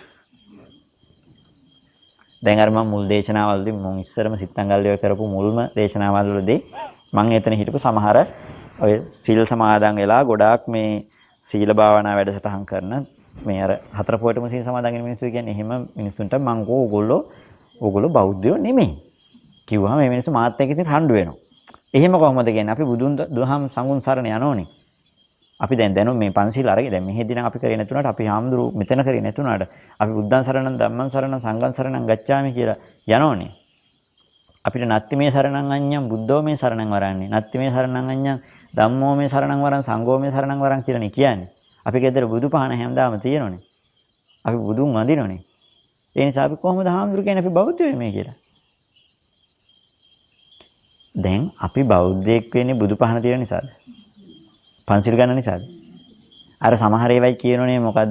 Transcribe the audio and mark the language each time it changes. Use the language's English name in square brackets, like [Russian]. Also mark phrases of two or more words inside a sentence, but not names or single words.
[Sinhala] දැන් අර මම මුල් දේශනාවලදී මම ඉස්සරම සිත්තංගල්ලිය කරපු මුල්ම දේශනාවලදී මම එතන හිටපු සමහර ඔය සීල් සමාදන් වෙලා ගොඩාක් මේ සීල භාවනා වැඩසටහන් කරන මේ අර හතර පොයටම සීල් සමාදන් වෙන මිනිස්සු කියන්නේ එහෙම මිනිස්සුන්ට මම ඕගොල්ලෝ බෞද්ධයෝ නෙමෙයි කිව්වම මේ මිනිස්සු මාත් එක්ක ඉතින් හඬු වෙනවා. එහෙම කොහොමද කියන්නේ? අපි බුදුන් දහම් සංඝුන් සරණ යනෝනේ. අපි දැන් මේ පන්සිල් අරගෙන දැන් මෙහෙදී නම් අපි කරේ නැතුණාට අපි හාමුදුරු මෙතන කරේ නැතුණාට අපි [Pali] බුද්ධං සරණං ධම්මං සරණං සංඝං සරණං ගච්ඡාමි [Sinhala] කියලා යනෝනේ. [Pali] අපිට නත්ති මේ සරණං අඤ්ඤං බුද්ධෝ මේ සරණං වරන්නේ. නත්ති මේ සරණං අඤ්ඤං ධම්මෝ මේ සරණං වරන් සංඝෝ මේ සරණං වරන් [Sinhala] කියලානේ කියන්නේ. අපි ගෙදර බුදුපහන හැමදාම තියෙනෝනේ. අපි බුදුන් වඳිනෝනේ. ඒ නිසා අපි කොහොමද හාමුදුරු කියන්නේ අපි බෞද්ධයෝ නෙමෙයි කියලා. දැන් අපි බෞද්ධයෙක් වෙන්නේ බුදුපහන තියෙන නිසාද? පන්සිල් ගන්න නිසාද? අර සමහර ඒවයි කියනෝනේ මොකද්ද?